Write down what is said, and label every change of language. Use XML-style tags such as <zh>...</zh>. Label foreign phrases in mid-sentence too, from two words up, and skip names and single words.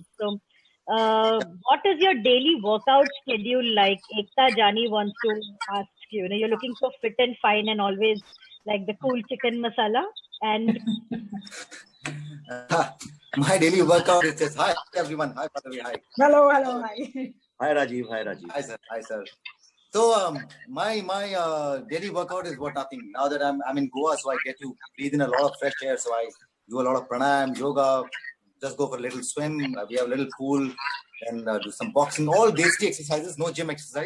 <en>So, what is your daily workout schedule like? Ekta Jani wants to ask you. You know, you're looking so fit and fine, and always like the cool chicken masala. And My daily workout is this. Hi everyone. Hi Padavi. Hi. Hello, hi. Hi Rajiv. Hi Rajiv. Hi sir. Hi sir. So my daily workout is what nothing. Now that I'm in Goa, so I get to breathe in a lot of fresh air. So I do a lot of pranayam, yoga, just go for a little swim. We have a little pool, and do some boxing. All desi exercises, no gym exercise.</en>